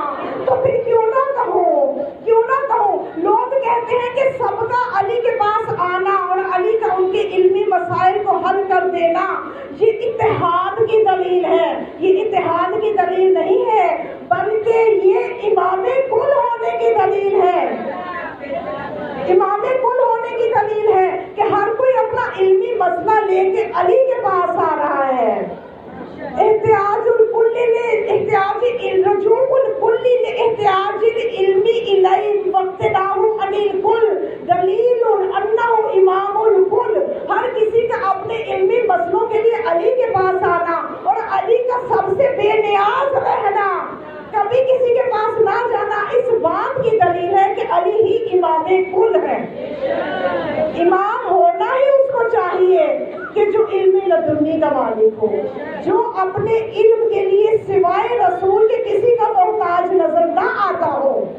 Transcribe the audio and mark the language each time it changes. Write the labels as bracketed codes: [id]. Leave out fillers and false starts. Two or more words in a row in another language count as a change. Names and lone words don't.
[ur] تو پھر کیوں نہ کہوں لوگ کہتے ہیں کہ سب کا علی کے پاس آنا اور علی کا ان کے علمی مسائل کو حل کر دینا یہ اتحاد کی دلیل ہے. یہ اتحاد کی دلیل نہیں ہے بلکہ یہ امام کل ہونے کی دلیل ہے. امام کل ہونے کی دلیل ہے کہ ہر کوئی اپنا علمی مسئلہ لے کے علی کے پاس آ رہا ہے. [ar] احتیاج الکل احتیاج رجوع الکل احتیاج العلمی الیہ واقتداء عن الکل دلیل انہ امام الکل. [ur] ہر کسی کا اپنے علمی مسئلوں کے لیے علی کے پاس آنا اور علی کا سب سے بے نیاز رہنا, کبھی کسی کے پاس نہ جانا, اس بات کی دلیل ہے کہ علی ہی امام کل ہے. امام ہونا ہی اس کو چاہیے کہ جو علم لدنی کا مالک ہو, جو اپنے علم کے لیے سوائے رسول کے کسی کا محتاج نظر نہ آتا ہو.